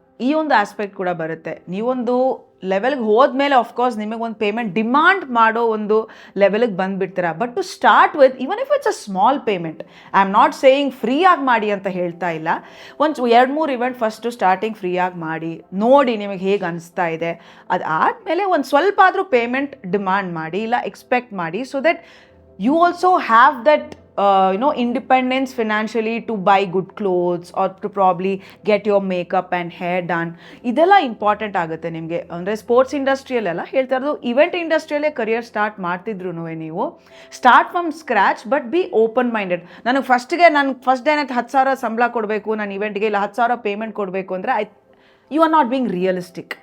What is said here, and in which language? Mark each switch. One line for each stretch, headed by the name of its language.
Kannada: ಈ ಒಂದು ಆಸ್ಪೆಕ್ಟ್ ಕೂಡ ಬರುತ್ತೆ. ನೀವೊಂದು ಲೆವೆಲ್ಗೆ ಹೋದ್ಮೇಲೆ ಆಫ್ಕೋರ್ಸ್ ನಿಮಗೊಂದು ಪೇಮೆಂಟ್ ಡಿಮಾಂಡ್ ಮಾಡೋ ಒಂದು ಲೆವೆಲ್ಗೆ ಬಂದುಬಿಡ್ತೀರ.
English: but to start with, even if it's a small payment, I am not saying
Kannada: ಫ್ರೀಯಾಗಿ ಮಾಡಿ ಅಂತ ಹೇಳ್ತಾ ಇಲ್ಲ. ಒಂದು 2-3 ಇವೆಂಟ್ ಫಸ್ಟು ಸ್ಟಾರ್ಟಿಂಗ್ ಫ್ರೀಯಾಗಿ ಮಾಡಿ ನೋಡಿ, ನಿಮಗೆ ಹೇಗೆ ಅನಿಸ್ತಾ ಇದೆ. ಅದಾದಮೇಲೆ ಒಂದು ಸ್ವಲ್ಪ ಆದರೂ ಪೇಮೆಂಟ್ ಡಿಮಾಂಡ್ ಮಾಡಿ, ಇಲ್ಲ ಎಕ್ಸ್ಪೆಕ್ಟ್ ಮಾಡಿ.
English: So that you also have that independence financially to buy good clothes or to probably get your makeup and hair done.
Kannada: ಇದೆಲ್ಲ ಇಂಪಾರ್ಟೆಂಟ್ ಆಗುತ್ತೆ ನಿಮಗೆ. ಅಂದರೆ ಸ್ಪೋರ್ಟ್ಸ್ ಇಂಡಸ್ಟ್ರಿಯಲ್ಲೆಲ್ಲ ಹೇಳ್ತಾ ಇರೋದು, ಇವೆಂಟ್ ಇಂಡಸ್ಟ್ರಿಯಲ್ಲೇ ಕರಿಯರ್ ಸ್ಟಾರ್ಟ್ ಮಾಡ್ತಿದ್ರು ನೀವು
English: Start from scratch, but be open minded.
Kannada: ನನಗೆ first ಡೇನೇ 10,000 ಸಂಬಳ ಕೊಡಬೇಕು, ನಾನು ಇವೆಂಟ್ಗೆ ಇಲ್ಲ 10,000 ಪೇಮೆಂಟ್ ಕೊಡಬೇಕು ಅಂದರೆ
English: You are not being realistic.